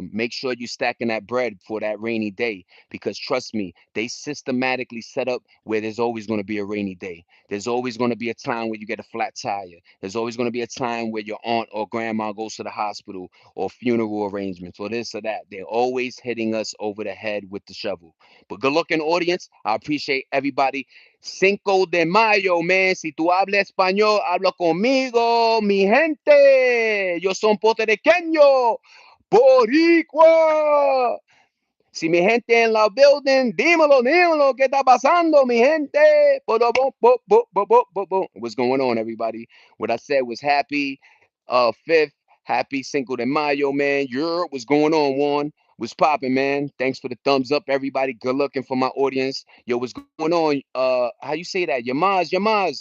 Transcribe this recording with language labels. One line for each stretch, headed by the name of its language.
English: Make sure you're stacking that bread for that rainy day. Because trust me, they systematically set up where there's always going to be a rainy day. There's always going to be a time where you get a flat tire. There's always going to be a time where your aunt or grandma goes to the hospital or funeral arrangements or this or that. They're always hitting us over the head with the shovel. But good looking audience. I appreciate everybody. Cinco de Mayo, man.
Spanish: Si tú hablas español, habla conmigo, mi gente. Yo soy puertorriqueño, boricua. Si mi gente en la building, dímelo, dímelo, ¿qué está pasando, mi gente?
English: What's going on, everybody? What I said was happy 5th, happy Cinco de Mayo, man. What's going on, Juan? What's popping, man? Thanks for the thumbs up, everybody. Good looking for my audience. Yo, what's going on? How you say that? Yamaz, Yamaz.